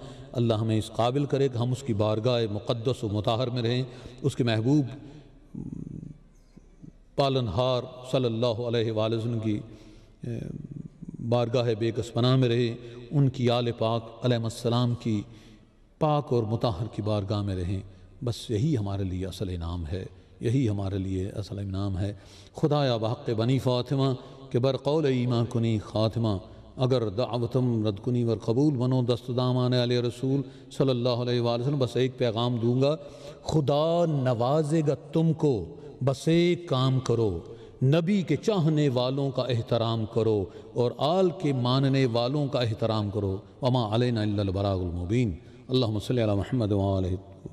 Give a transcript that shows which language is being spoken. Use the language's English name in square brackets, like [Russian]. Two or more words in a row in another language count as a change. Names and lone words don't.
[Urdu] اللہ ہمیں اس قابل کرے کہ ہم اس کی بارگاہ مقدس و مطہر میں رہیں، اس کے محبوب پالنہار [Arabic] صلی اللہ علیہ وآلہ وسلم [Urdu] کی بارگاہ بے کس پناہ میں رہیں، ان کی آل پاک [Arabic] علیہ السلام [Urdu] کی پاک اور مطہر کی بارگاہ میں رہیں۔ بس یہی ہمارے لیے اصل انعام ہے، یہی ہمارے لیے اصل انعام ہے۔ [Persian] خدایا بحق بنی فاطمہ کہ بر قول ایمان کنی خاتمہ، اگر دعوتم رد کنی ور قبول منو دست دامان علیہ رسول [Arabic] صلی اللہ علیہ وآلہ وسلم۔ [Urdu] بس ایک پیغام دوں گا، خدا نوازے گا تم کو، بس ایک کام کرو، نبی کے چاہنے والوں کا احترام کرو اور آل کے ماننے والوں کا احترام کرو۔ [Arabic] وما علینا الا البلاغ المبین۔ اللہم صلی علی محمد وآلہ الطاہرین۔